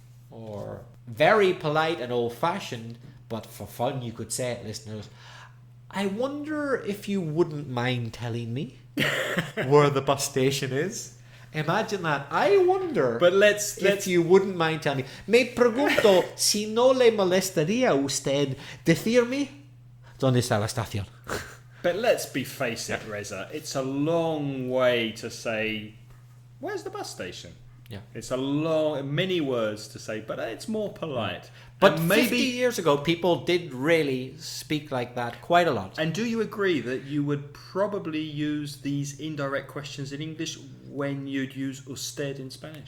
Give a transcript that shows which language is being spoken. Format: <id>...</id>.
<en>Or very polite and old-fashioned, but for fun you could say it, listeners. I wonder if you wouldn't mind telling me where the bus station is. Imagine that. I wonder if you wouldn't mind telling me.</en> <es>Me pregunto si no le molestaría usted decirme dónde está la estación.</es> <en>But let's face it, Reza. It's a long way to say, where's the bus station? Yeah. It's many words to say, but it's more polite. But maybe 50 years ago, people did really speak like that quite a lot. And do you agree that you would probably use these indirect questions in English when you'd use usted in Spanish?</en>